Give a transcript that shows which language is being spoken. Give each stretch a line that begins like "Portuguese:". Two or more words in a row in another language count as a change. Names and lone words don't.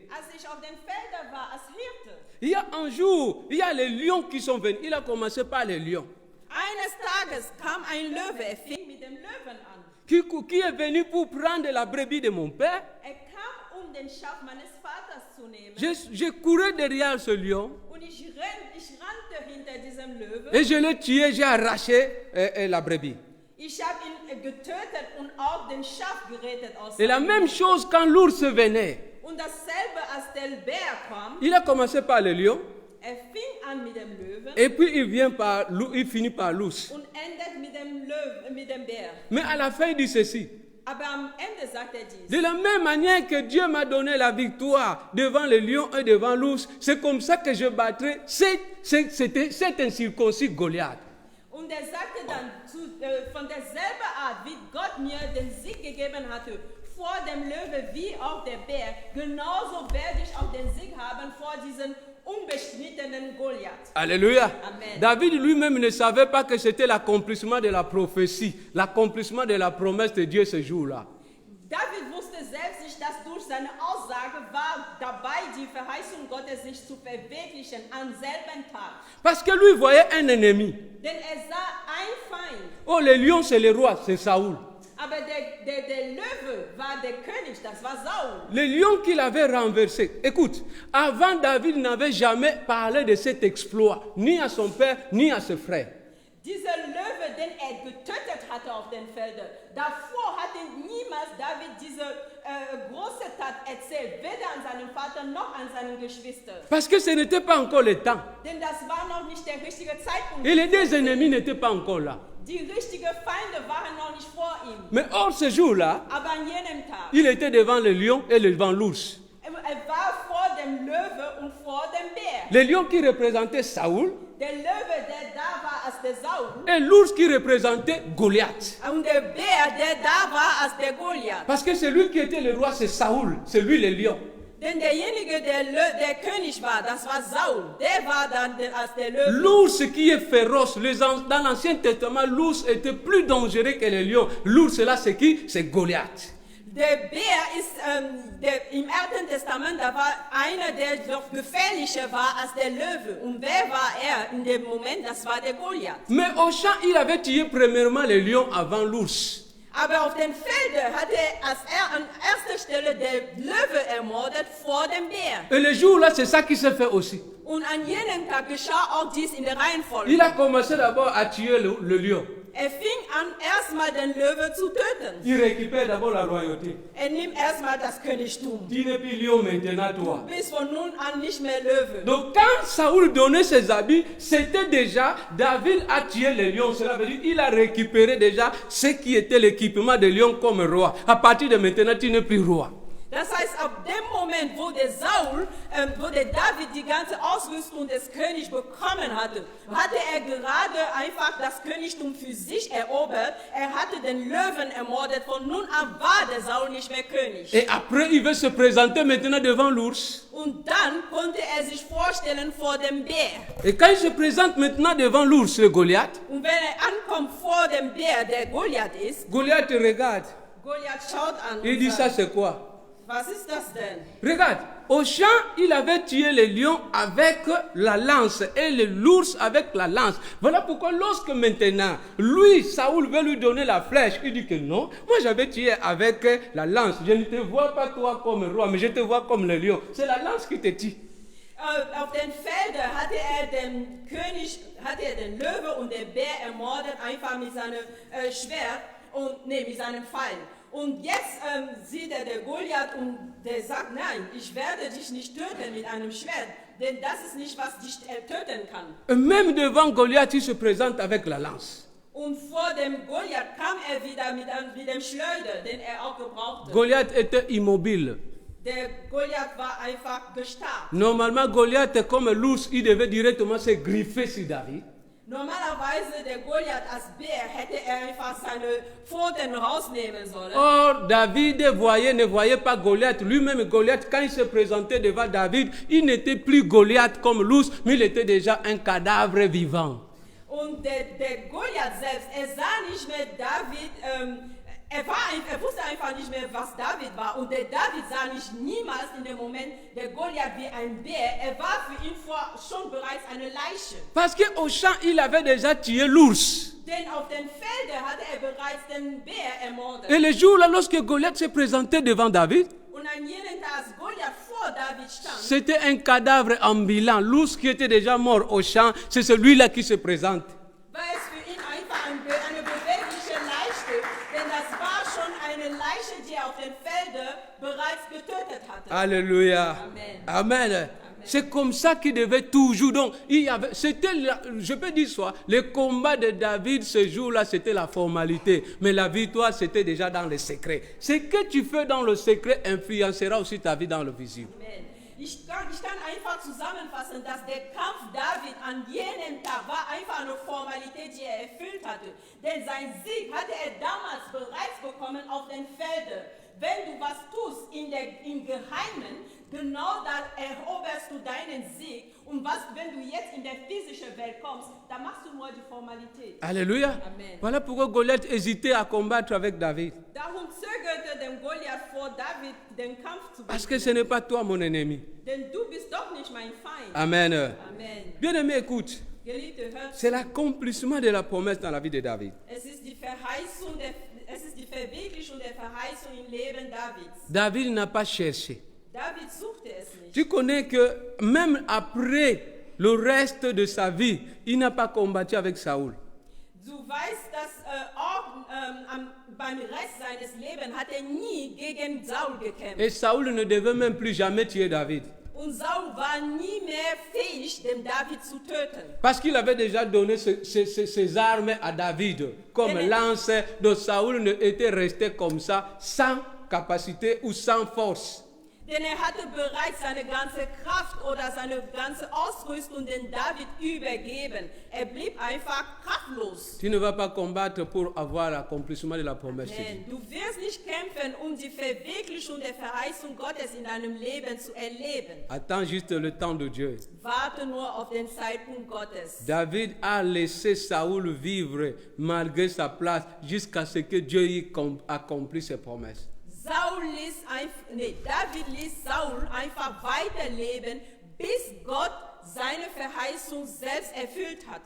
German: als ich auf den Feldern war als Hirte,
French: il y a un jour, il y a les lions qui sont venus. Il a commencé par les lions.
German: eines Tages kam ein Löwe, er fing mit dem Löwen an.
French: Qui est venu pour prendre la brebis de mon père.
German: Er kam, den Schaf meines Vaters zu nehmen.
French: Je courais derrière ce lion
German: Und ich rannte hinter diesem Löwen.
French: et je l'ai tué, j'ai arraché la brebis.
German: Ich habe ihn getötet und auch den Schaf gerettet aus
French: Et la
German: seinem
French: même
German: Mund.
French: chose quand l'ours venait.
German: Und dasselbe, als der Bär kam,
French: Il a commencé par le lion
German: er fing an mit dem Löwen
French: et puis il finit par l'ours.
German: und endet mit dem Löwen, mit dem Bär.
French: Mais à la fin, il dit ceci.
German: Aber am Ende sagt er dies.
French: De la même manière que Dieu m'a donné la victoire devant le lion et devant l'ours, c'est comme ça que je battrai cet incirconcis Goliath.
German: Und er sagte dann, von derselben Art, wie Gott mir den Sieg gegeben hatte, vor dem Löwe wie auch der Bär, genauso werde ich auch den Sieg haben vor diesem unbeschnittenen Goliath.
French: Alléluia. Amen. David lui-même ne savait pas que c'était l'accomplissement de la prophétie, l'accomplissement de la promesse de Dieu ce jour-là.
German: David wusste selbst nicht, dass durch seine Aussage war dabei, die Verheißung Gottes sich zu verwirklichen am selben Tag.
French: Parce que lui voyait un ennemi.
German: Denn er sah ein Feind,
French: Oh, le lion, c'est le roi, c'est Saoul.
German: aber der Löwe war der König, das war Saul.
French: Le lion qu'il avait renversé. Écoute, avant David n'avait jamais parlé de cet exploit, ni à son père, ni à ses frères.
German: Dieser Löwe, den er getötet hatte auf den Feldern, davor hatte niemals David diese große Tat erzählt, weder an seinem Vater noch an seinen Geschwistern.
French: Parce que ce n'était pas encore le temps.
German: Denn das war noch nicht der richtige Zeitpunkt.
French: Et les deux ennemis n'étaient pas encore là.
German: Die richtigen Feinde waren noch nicht vor ihm.
French: Mais hors ce jour-là,
German: Aber an jenem Tag,
French: il était devant le lion et devant l'ours.
German: er war vor dem Löwe und vor dem Bär.
French: Le lion qui représentait Saoul
German: Der Löwe, der da war als der Saul,
French: et l'ours qui représentait Goliath.
German: und der Bär, der da war als der Goliath.
French: Parce que celui qui était le roi, c'est Saoul, c'est lui le lion.
German: Denn derjenige, der König war, das war Saul. Der war dann als der Löwe.
French: L'ours qui est féroce, dans l'Ancien Testament, l'ours était plus dangereux que le lion. L'ours là, c'est qui? C'est Goliath.
German: Der Bär ist im Alten Testament, da war einer, der noch gefährlicher war als der Löwe. Und wer war er in dem Moment? Das war der Goliath.
French: Mais au champ, il avait tué premièrement le lion avant l'ours.
German: Aber auf den Feldern hat er an erster Stelle der Löwe ermordet vor dem Bär.
French: Et le jour là, c'est ça qui s'est fait aussi.
German: Und an jenem Tag geschah auch dies in der Reihenfolge.
French: Il a commencé d'abord à tuer le lion.
German: Er fing an, erstmal den Löwe zu töten.
French: Il récupère d'abord la royauté.
German: Er nimmt erstmal das Königtum.
French: Tu n'es plus lion maintenant, toi.
German: Bis von nun an nicht mehr Löwe.
French: Donc quand Saoul donnait ses habits, c'était déjà, David a tué le lion. Cela veut dire qu'il a récupéré déjà ce qui était l'équipement de lion comme roi. À partir de maintenant, tu n'es plus roi.
German: Das heißt, ab dem Moment, wo der David die ganze Ausrüstung des Königs bekommen hatte er gerade einfach das Königtum für sich erobert. Er hatte den Löwen ermordet. Von nun an war der Saul nicht mehr König.
French: Et après, il veut se présenter maintenant devant l'ours.
German: Und dann konnte er sich vorstellen vor dem Bär.
French: Et quand il se présente maintenant devant l'ours, le Goliath,
German: Und wenn er ankommt vor dem Bär, der Goliath ist,
French: Goliath regarde.
German: Goliath schaut an
French: Il
German: und
French: dit, ça
German: sagt,
French: c'est quoi?
German: was ist das denn?
French: Regarde, au champ, il avait tué les lions avec la lance et l'ours avec la lance. Voilà pourquoi lorsque maintenant, lui, Saoul veut lui donner la flèche, il dit que non, moi j'avais tué avec la lance. Je ne te vois pas toi comme roi, mais je te vois comme le lion. C'est la lance qui te tue.
German: Auf den Feldern hatte den König, hatte den Löwe und den Bär ermordet, einfach mit seinem Schwert mit seinem Pfeil. Und jetzt sieht er den Goliath und der sagt, nein, ich werde dich nicht töten mit einem Schwert, denn das ist nicht, was dich töten kann.
French: Et même devant Goliath, il se présente avec la lance.
German: Und vor dem Goliath kam er wieder mit dem Schleuder, den er auch gebrauchte.
French: Goliath était immobile.
German: Der Goliath war einfach gestarrt.
French: Normalement, Goliath, comme l'ours, il devait directement se griffer sur David.
German: Normalerweise der Goliath als Bär hätte er einfach seine Pfoten rausnehmen sollen.
French: Or, David ne voyait pas Goliath. Lui-même, Goliath, quand il se présentait devant David, il n'était plus Goliath comme l'ours, mais il était déjà un cadavre vivant.
German: Und der Goliath selbst, er sah nicht mehr David, er wusste einfach nicht mehr, was David war. Und der David sah nicht niemals in dem Moment der Goliath wie ein Bär. Er war für ihn schon bereits eine Leiche.
French: Parce qu'au champ, il avait déjà tué l'ours.
German: Denn auf den Feldern hatte er bereits den Bär ermordet.
French: Et le jour-là, lorsque Goliath se présentait devant David,
German: Und an jenem Tag, als Goliath vor David stand,
French: c'était un cadavre ambulant. L'ours qui était déjà mort au champ, c'est celui-là qui se présente.
German: war es für ihn einfach eine bewegliche Leiche, denn das war schon eine Leiche, die er auf den Feldern bereits getötet hatte.
French: Alléluia. Amen. Amen. C'est comme ça qu'il devait toujours. Donc, je peux dire ça, le combat de David ce jour-là, c'était la formalité. Mais la victoire, c'était déjà dans le secret. Ce que tu fais dans le secret influencera aussi ta vie dans le visible. Amen.
German: Ich kann einfach zusammenfassen, dass der Kampf David an jenem Tag war einfach eine Formalität, die er erfüllt hatte. Denn sein Sieg hatte er damals bereits bekommen auf den Feldern. Wenn du was tust im Geheimen, genau dann eroberst du deinen Sieg. Und wenn du jetzt in der physischen Welt kommst, dann machst du nur die Formalität.
French: Alléluia. Amen. Voilà pourquoi Goliath hésitait à combattre avec David.
German: Darum zögerte dem Goliath vor, David den Kampf zu
French: Parce que
German: beginnen.
French: ce n'est pas toi mon ennemi.
German: Denn du bist doch nicht mein Feind. Amen. Amen.
French: Bien-aimé, écoute.
German: Geliebte, hört
French: C'est l'accomplissement de la promesse dans la vie de David.
German: Es ist die Verwirklichung der Verheißung im Leben Davids.
French: David n'a pas cherché.
German: David suchte es nicht.
French: Tu connais que même après le reste de sa vie, il n'a pas combattu avec Saoul.
German: Du weißt, dass beim Rest seines Lebens hat er nie gegen Saul gekämpft.
French: Et Saoul ne devait même plus jamais tuer David.
German: Und Saul war nie mehr fähig, den David zu töten.
French: Parce qu'il avait déjà donné ses armes à David. Comme Amen. lance de Saoul ne était resté comme ça, sans capacité ou sans force.
German: Denn er hatte bereits seine ganze Kraft oder seine ganze Ausrüstung den David übergeben. Er blieb einfach kraftlos.
French: Tu ne vas pas combattre pour avoir l'accomplissement de la promesse. Amen.
German: Du wirst nicht kämpfen, um die Verwirklichung der Verheißung Gottes in deinem Leben zu erleben.
French: Attends juste le temps de Dieu.
German: Warte nur auf den Zeitpunkt Gottes.
French: David a laissé Saoul vivre malgré sa place jusqu'à ce que Dieu y accomplisse ses promesses.
German: David ließ Saul einfach weiterleben, bis Gott seine Verheißung selbst erfüllt hatte.